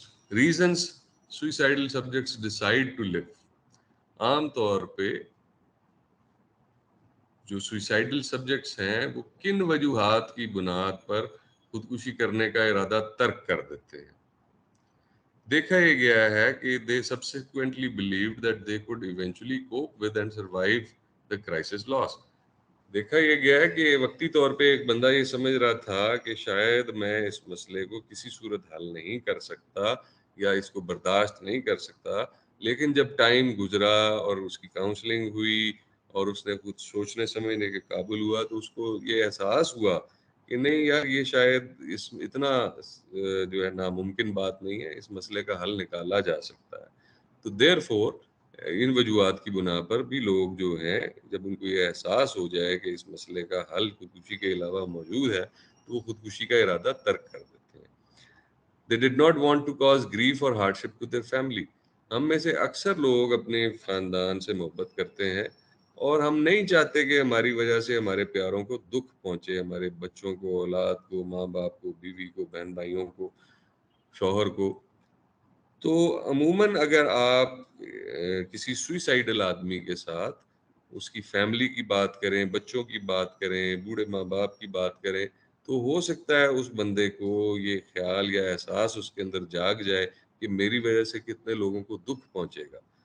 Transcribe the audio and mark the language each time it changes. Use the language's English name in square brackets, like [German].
[English] Reasons suicidal subjects decide to leave. [Urdu] عام طور پہ جو سوئسائڈل سبجیکٹس ہیں وہ کن وجوہات کی بنیاد پر خودکشی کرنے کا ارادہ ترک کر دیتے ہیں. دیکھا یہ گیا ہے کہ [English] they subsequently believed that they could eventually cope with and survive the crisis loss. [Urdu] دیکھا یہ گیا ہے کہ وقتی طور پہ ایک بندہ یہ سمجھ رہا تھا کہ شاید میں اس مسئلے کو کسی صورت حل نہیں کر سکتا یا اس کو برداشت نہیں کر سکتا, لیکن جب ٹائم گزرا اور اس کی کاؤنسلنگ ہوئی اور اس نے کچھ سوچنے سمجھنے کے قابل ہوا, تو اس کو یہ احساس ہوا کہ نہیں یار, یہ شاید اس اتنا جو ہے ناممکن بات نہیں ہے, اس مسئلے کا حل نکالا جا سکتا ہے. تو therefore ان وجوہات کی بنا پر بھی لوگ جو ہیں, جب ان کو یہ احساس ہو جائے کہ اس مسئلے کا حل خودکشی کے علاوہ موجود ہے, تو وہ خودکشی کا ارادہ ترک کر دیتے ہیں. [English] They did not want to cause grief or hardship to their family. [Urdu] ہم میں سے اکثر لوگ اپنے خاندان سے محبت کرتے ہیں اور ہم نہیں چاہتے کہ ہماری وجہ سے ہمارے پیاروں کو دکھ پہنچے, ہمارے بچوں کو, اولاد کو, ماں باپ کو, بیوی کو, بہن بھائیوں کو, شوہر کو. تو عموماً اگر آپ کسی سوئسائڈل آدمی کے ساتھ اس کی فیملی کی بات کریں, بچوں کی بات کریں, بوڑھے ماں باپ کی بات کریں, تو ہو سکتا ہے اس بندے کو یہ خیال یا احساس اس کے اندر جاگ جائے کہ میری وجہ سے کتنے لوگوں کو دکھ پہنچے گا.